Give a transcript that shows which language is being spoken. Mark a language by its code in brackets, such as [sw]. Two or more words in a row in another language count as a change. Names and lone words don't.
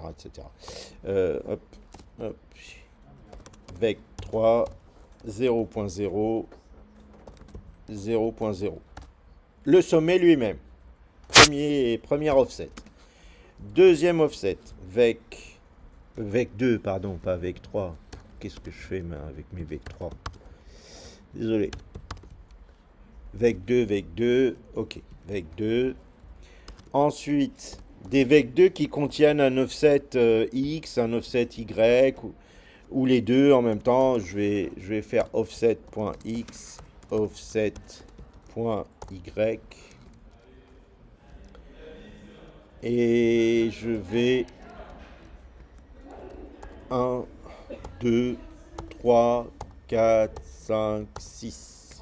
[fr] etc. Hop, hop. Vec 3, 0.0, 0.0. Le sommet lui-même. Premier offset. Deuxième offset. Vec 2, pardon, pas Vec 3. Qu'est-ce que je fais avec mes Vec 3? Désolé. Vec 2, ok. Vec 2. Ensuite, des Vec 2 qui contiennent un offset X, un offset Y, ou les deux en même temps. Je vais faire offset.x, offset.y. Et je vais 1, 2, 3, 4, 5, 6.